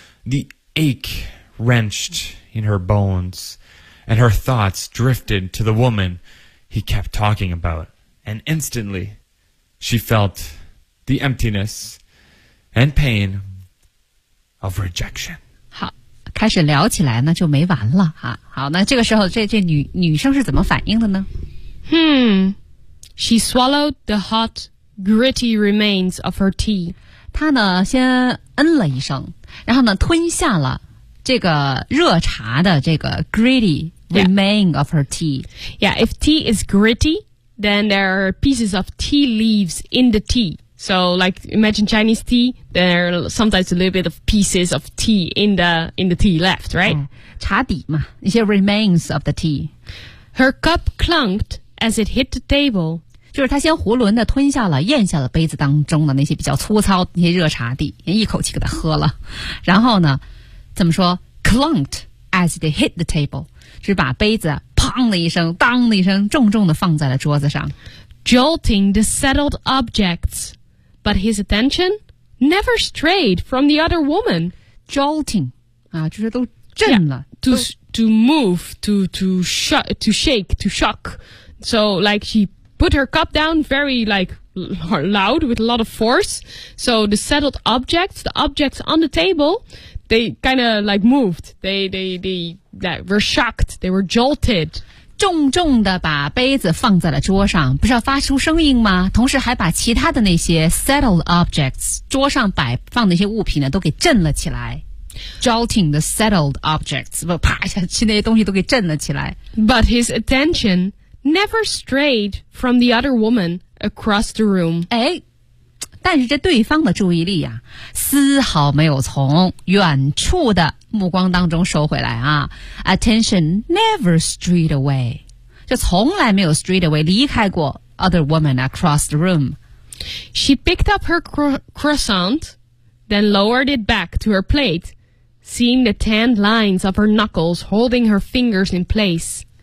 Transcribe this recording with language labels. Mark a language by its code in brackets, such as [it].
[en] The ache wrenched in her bones, and her thoughts drifted to the woman he kept talking about. And instantly, she felt the emptiness and pain of rejection. [zh] 开始聊起来呢就没完了哈、啊。好那这个时候这女生是怎么反应的呢 [en] She swallowed the hot, gritty remains of her tea. [zh] 她呢先嗯了一声然后呢吞下了这个热茶的这个 [en] gritty remain、yeah. of her tea. Yeah, if tea is gritty, then there are pieces of tea leaves in the tea. So, like, imagine Chinese tea, there are sometimes a little bit of pieces of tea in the tea left, right? [zh] 茶底嘛 一些 [en] remains of the tea. Her cup clunked as it hit the table. [zh] 就是她先囫囵地吞下了、咽下了杯子当中的那些比较粗糙、那些热茶底，一口气给她喝了。然后呢，怎么说 ？ [en] Clunked as it hit the table. [zh] 是把杯子砰的一声、当的一声，重重地放在了桌子上。 [en] Jolting the settled objects, but his attention never strayed from the other woman. [zh] Jolting, 啊，就是都震了 [en] yeah, to move, to shake, to shock. So, like, she put her cup down very, like, loud with a lot of force. So the settled objects, the objects on the table, they kind of, like, moved. They were shocked. They were jolted. [zh] 重重地把杯子放在了桌上不是要发出声音吗同时还把其他的那些 [en] settled objects [zh] 桌上摆放的一些物品呢都给震了起来 [en] jolting the settled objects [zh] 啪一下去那些东西都给震了起来 [en] but his attention never strayed from the other woman across the room [zh] 哎，但是这对方的注意力啊丝毫没有从远处的目光当中收回来啊。 [en] Attention never strayed away. [zh] 就从来没有 [en] strayed away, [zh] 离开过 [en] other woman across the room. She picked up her croissant, then lowered it back to her plate, seeing the tanned lines of her knuckles holding her fingers in place.